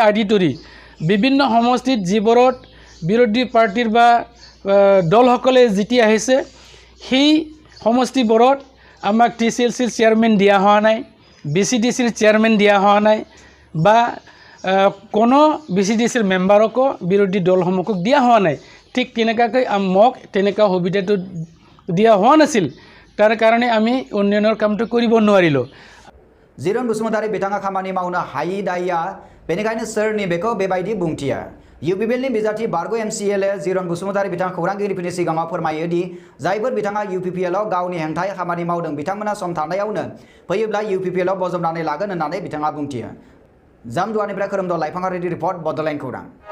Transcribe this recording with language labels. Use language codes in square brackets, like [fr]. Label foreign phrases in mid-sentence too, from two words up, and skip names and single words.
[as] আদি কৰি বিভিন্ন সমষ্টিত যিবোৰত বিৰোধী পাৰ্টিৰ বা দলসকলে জিতি আহিছে সেই সমষ্টিবোৰত আমাক TCLCৰ চেয়াৰমেন দিয়া হোৱা নাই BCDCৰ চেয়াৰমেন দিয়া হোৱা নাই বা কোনো BCDCৰ মেম্বাৰকো বিৰোধী দলসমূহক দিয়া হোৱা নাই ঠিক তেনেকাকৈ মোক তেনেকা সুবিধাটো দিয়া হোৱা নাছিল তাৰ কাৰণে আমি উন্নয়নৰ কামটো কৰিব নোৱাৰিলো [brx] जिरन बसुमतारी बिथाङा खामानि मावनो हायि दायया बेनिखायनो सोरनि बेखौ बेबायदि बुंथिया UPPLनि बिजाथि बारग' MCLA जिरन बसुमतारी बिथाङा खौरांगिरिफोरनि सिगाङाव फोरमायो दि जायफोर बिथाङा UPPLआव गावनि हेंथायै खामानि मावदों बिथांमोना सम थानायावनो फैयोब्ला UPPLआव बजबनानै लागोन होननानै बिथाङा बुंथियो जामदुवारनिफ्राय खोरोमदाव लाइफाङारिनि रिपर्ट बड'लेण्ड खौरां